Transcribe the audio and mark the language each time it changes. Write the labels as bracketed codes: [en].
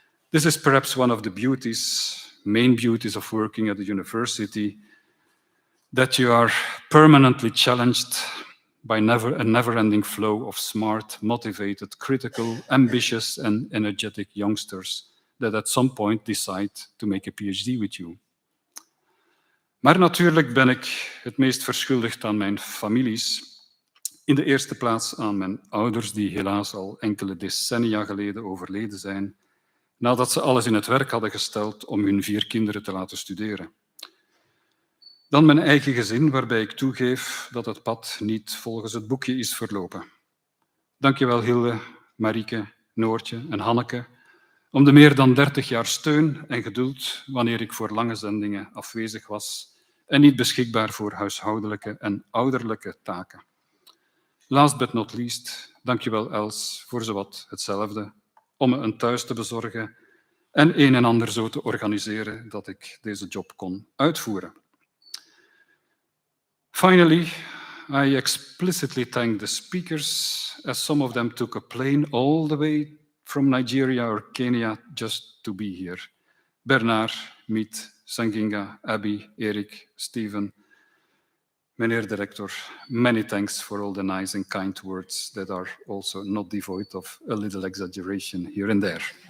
[en] This is perhaps one of the main beauties of working at a university, that you are permanently challenged by a never-ending flow of smart, motivated, critical, ambitious, and energetic youngsters that at some point decide to make a PhD with you. [nl] Maar natuurlijk ben ik het meest verschuldigd aan mijn families. In de eerste plaats aan mijn ouders, die helaas al enkele decennia geleden overleden zijn, nadat ze alles in het werk hadden gesteld om hun 4 kinderen te laten studeren. Dan mijn eigen gezin, waarbij ik toegeef dat het pad niet volgens het boekje is verlopen. Dankjewel Hilde, Marieke, Noortje en Hanneke om de meer dan 30 jaar steun en geduld wanneer ik voor lange zendingen afwezig was en niet beschikbaar voor huishoudelijke en ouderlijke taken. [en] Last but not least, [nl] dankjewel Els voor zowat hetzelfde, om me een thuis te bezorgen en een en ander zo te organiseren dat ik deze job kon uitvoeren. [en] Finally, I explicitly thank the speakers, as some of them took a plane all the way from Nigeria or Kenya just to be here. Bernard, Meet, Sanginga, Abby, Eric, Steven, meneer director, many thanks for all the nice and kind words that are also not devoid of a little exaggeration here and there.